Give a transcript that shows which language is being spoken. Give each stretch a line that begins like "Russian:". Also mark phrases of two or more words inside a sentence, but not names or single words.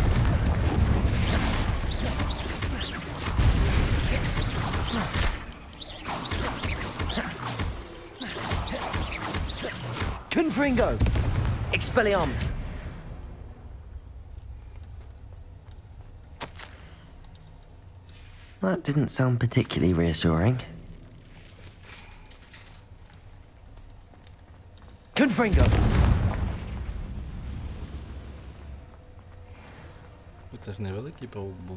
English: Confringo. Expelliarmus. That didn't sound particularly reassuring. Confringo.
Ukrainian: Це ж невеликий паук був.